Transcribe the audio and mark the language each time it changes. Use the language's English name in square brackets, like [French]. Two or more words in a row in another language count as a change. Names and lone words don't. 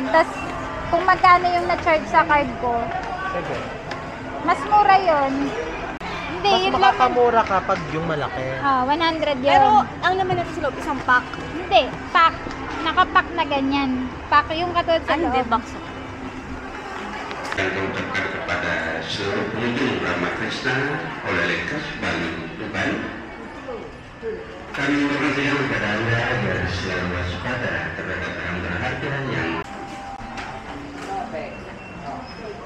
[Filipino] Tas kung magkano yung na-charge sa card ko. Sige. Mas mura yon. Hindi, Mas yun lang. makakamura kapag yung malaki. 100 yun. Pero ang laman nito sa loob, isang pack. Hindi, pack. Nakapack na ganyan. Pack yung katulad sa Hindi, loob. box. [Indonesian] Yang diucapkan kepada seluruh pengunjung Ramakrishna oleh Lekas Bali Tuban. Kami mengucapkan kepada Anda agar selalu waspada terhadap barang berharga yang